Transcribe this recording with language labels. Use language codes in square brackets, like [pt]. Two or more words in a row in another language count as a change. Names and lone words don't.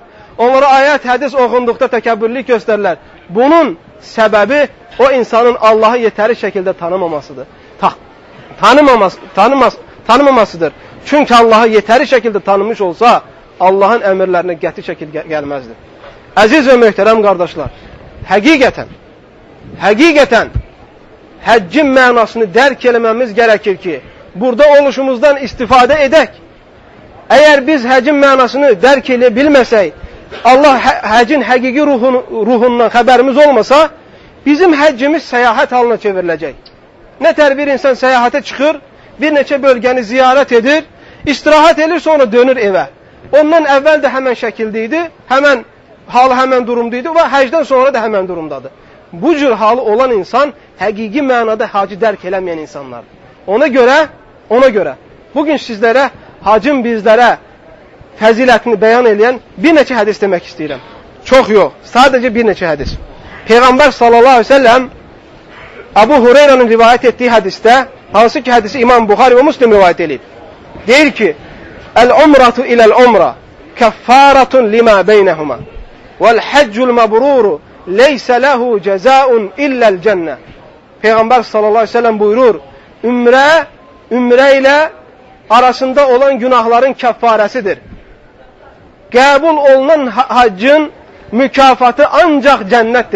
[tr] Onlara ayet hadis okunduğunda təkəbbürlük gösterirler. Bunun sebebi o insanın Allah'ı yeteri şekilde tanımamasıdır. Tanımamasıdır. Çünkü Allah'ı yeteri şekilde tanımış olsa Allah'ın emirlerine qəti şekilde gelmezdi. Aziz ve muhterem kardeşler, hakikaten [az] həccin mənasını dərk eləməmiz gerekir ki burada oluşumuzdan istifade edək. Eğer biz həccin mənasını dərk elə bilməsək, Allah həccin həqiqi ruhundan xəbərimiz olmasa bizim həccimiz seyahat halına çevrilecek. Ne tər bir insan seyahate çıkır, bir neçə bölgəni ziyaret edir, istirahat edir, sonra dönür eve. [tr] Ondan evvel de hemen şekildeydi, hemen durumdaydı ve həcdən sonra da hemen durumdadır. [az] Bu cür halı olan insan hakiki manada hacı dərk eləməyən insanlardır. Ona göre bugün sizlere hacın bizlere fəzilətini beyan edən bir neçə hadis demek istəyirəm. Çok yok, sadece bir neçə hadis. Peygamber [ar] صلى الله عليه وسلم [az] Abu Hureyre'nin rivayet ettiği hadiste, hansı ki hadisi İmam Bukhari ve Müslim rivayet edib, deyir ki [ar] العمرة إلى العمرة كفارة لما بينهما والحج المبرور ليس له جزاء إلا الجنة. [tr] Peygamber [ar] صلى الله عليه وسلم [tr] buyurur, ümre ile arasında olan günahların keffaresidir. [az] Qəbul olunan haccın mükafatı ancak cennettir.